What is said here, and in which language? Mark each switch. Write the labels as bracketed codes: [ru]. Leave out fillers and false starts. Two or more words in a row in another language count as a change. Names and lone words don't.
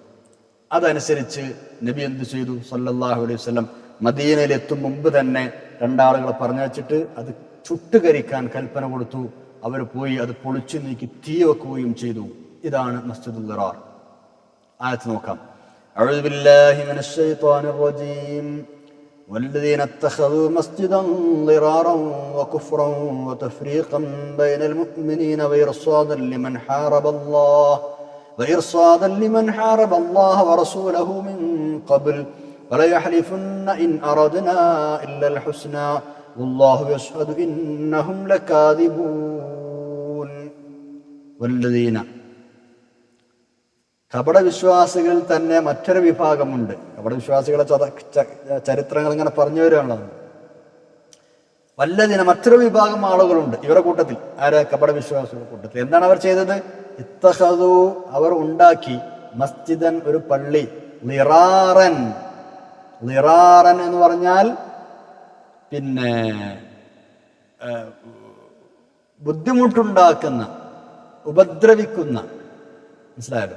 [ml] അതനുസരിച്ച് നബി എന്ത് ചെയ്തു [ar] صلى الله عليه وسلم? [ml] മദീനയിൽ എത്തും മുമ്പ് തന്നെ രണ്ടാളുകളെ പറഞ്ഞയച്ചിട്ട് അത് ചുട്ടുകരിക്കാൻ കൽപ്പന കൊടുത്തു. അവർ പോയി അത് പൊളിച്ചു നീക്കി തീ വെക്കുകയും ചെയ്തു. ഇതാണ് മസ്ജിദുൽ ദിറാർ. ആയത്ത് നോക്കാം. [ar] أعوذ بالله من الشيطان الرجيم. والذين اتخذوا مسجدا ضرارا وكفرا وتفريقا بين المؤمنين وإرصادا لمن حارب الله ورسوله من قبل وليحلفن إن أردنا إلا الحسنى والله يشهد إنهم لكاذبون. والذين, [ml] കപടവിശ്വാസികളിൽ തന്നെ മറ്റൊരു വിഭാഗമുണ്ട്. കപടവിശ്വാസികളെ ചരിത്രങ്ങൾ ഇങ്ങനെ പറഞ്ഞു വരികയാണല്ലോ. വല്ലതിന, മറ്റൊരു വിഭാഗം ആളുകളുണ്ട് ഇവരുടെ കൂട്ടത്തിൽ. ആര്? കപടവിശ്വാസികളുടെ കൂട്ടത്തിൽ. എന്താണ് അവർ ചെയ്തത്? ഇത്തഖദു, അവർ ഉണ്ടാക്കി, മസ്ജിദൻ, ഒരു പള്ളി, ളിറാറൻ എന്ന് പറഞ്ഞാൽ പിന്നെ ബുദ്ധിമുട്ടുണ്ടാക്കുന്ന, ഉപദ്രവിക്കുന്ന, മനസ്സിലായല്ലോ?